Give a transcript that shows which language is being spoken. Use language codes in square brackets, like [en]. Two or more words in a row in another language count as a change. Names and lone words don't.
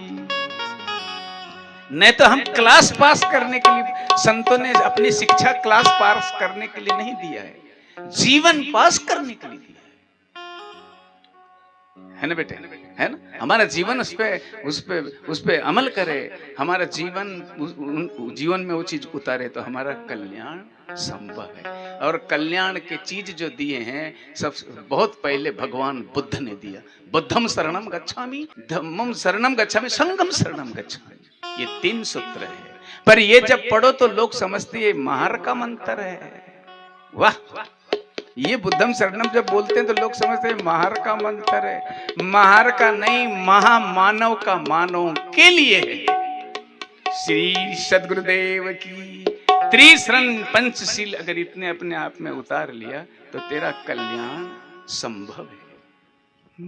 [hi] नहीं तो हम क्लास पास करने के लिए, संतों ने अपनी शिक्षा क्लास पास करने के लिए नहीं दिया है, जीवन पास करने के लिए दिया है ना बेटे, है ना। हमारा जीवन उस पे अमल करे, हमारा जीवन में वो चीज उतारे तो हमारा कल्याण संभव है। और कल्याण के चीज जो दिए हैं सब बहुत पहले भगवान बुद्ध ने दिया। [pi] बुद्धम शरणम गच्छामि, धम्मम शरणम गच्छामि, संघम शरणम गच्छामि, [hi] ये 3 सूत्र है। पर ये जब पढ़ो तो लोग समझते हैं महार का मंत्र है। वाह, ये [pi] बुद्धम शरणम [hi] जब बोलते हैं तो लोग समझते हैं महार का मंत्र है। महार का नहीं, महामानव का मानव के लिए है। श्री सद्गुरुदेव की त्रिशरण पंचशील अगर इतने अपने आप में उतार लिया तो तेरा कल्याण संभव है।